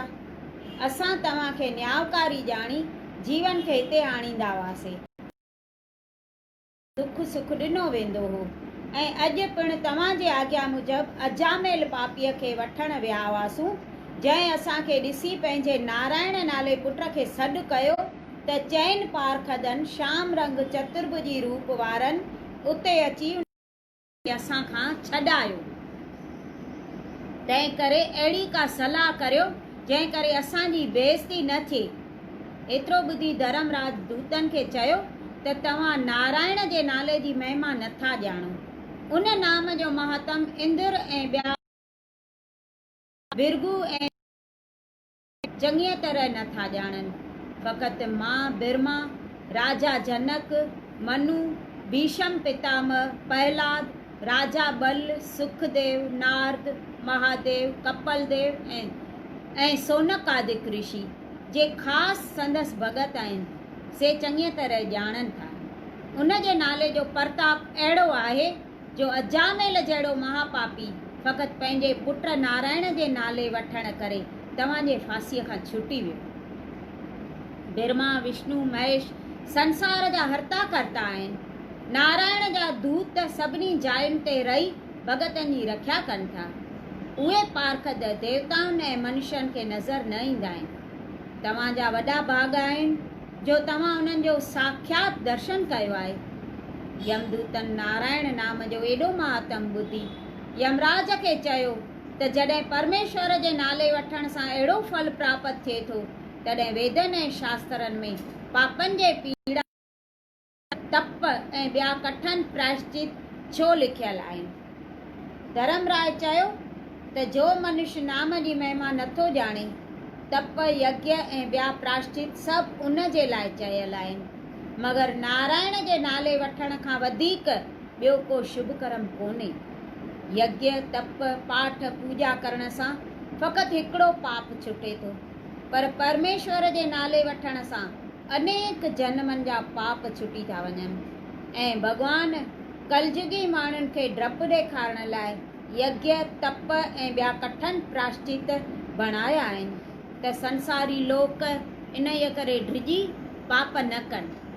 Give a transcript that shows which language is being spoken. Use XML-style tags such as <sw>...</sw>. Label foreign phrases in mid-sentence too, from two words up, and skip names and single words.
<sd>असां तव्हांखे न्यायकारी ॼाणी जीवन खे हिते आणींदा हुआसीं। दुख सुख ॾिनो वेंदो हो ऐं अॼु पिणु तव्हांजे आज्ञा मूजिबि अजामेल पापीअ खे वठण विया हुआसूं, जंहिं असांखे ॾिसी पंहिंजे नारायण नाले पुट खे सॾु कयो त चैन पारखदन श्याम रंग चतुर्भुजी रूप वारनि उते अची असां खां छॾायो। तंहिं करे अहिड़ी का सलाह करियो जंहिं करे असांजी बेइज़ती न थिए। एतिरो ॿुधी धर्मराज दूतन खे चयो त तव्हां नारायण जे नाले जी महिमा नथा ॼाणो। उन नाम जो महात्म इंद्र ऐं ॿिया बिरगू ऐं चङीअ तरह नथा ॼाणनि। फ़क़ति मां ब्रह्मा, राजा जनक, मनु, भीष्म पितामह, प्रहलाद, राजा बल, सुखदेव, नारद, महादेव, कपलदेव ऐं सोनकादिक ऋषि जे ख़ासि संदसि भगत आहिनि, से चङीअ तरह ॼाणनि था। उन जे नाले जो प्रताप अहिड़ो आहे जो अजामेल जहिड़ो महापापी फ़क़ति पंहिंजे पुट नारायण जे नाले वठण करे तव्हांजे फांसीअ खां छुटी वियो। ब्रह्मा, विष्णु, महेश संसार जा हर्ता करता आहिनि। नारायण जा दूत सभिनी जायुनि ते रही भगतनि जी रख्या कनि था। उहे पारखद देवताउनि ऐं मनुष्यनि खे नज़र न ईंदा आहिनि। तव्हांजा वॾा भाग आहिनि जो तव्हां उन्हनि जो साक्षात दर्शन कयो आहे। यमदूतन नारायण नाम जो एॾो महात्म ॿुधी यमराज खे चयो त जॾहिं परमेश्वर जे नाले वठण सां अहिड़ो फल प्राप्त थिए थो, तॾहिं वेदनि ऐं शास्त्रनि में पापनि जे पीड़ा, तप ऐं ॿिया कठिन प्रायश्चित छो लिखियल आहिनि। धर्मराज चयो त जो मनुष्य नाम जी महिमा नथो ॼाणे, तप, यज्ञ ऐं ॿिया प्रायश्चित सभु उन जे लाइ चयल आहिनि, मगर नारायण जे नाले वठण खां वधीक ॿियो को शुभ कर्म कोन्हे। यज्ञ, तप, पाठ, पूजा करण सां फ़क़ति हिकिड़ो पाप छुटे थो, पर परमेश्वर जे नाले वठण सां अनेक जन्मनि जा पाप छुटी था वञनि। ऐं भॻवानु कलयुगी माण्हुनि खे डपु ॾेखारण लाइ यज्ञ, तप ऐं ॿिया कठिन प्रायश्चित बणाया आहिनि त संसारी लोक इन जे करे ड्रिजी पाप न कनि।</sd>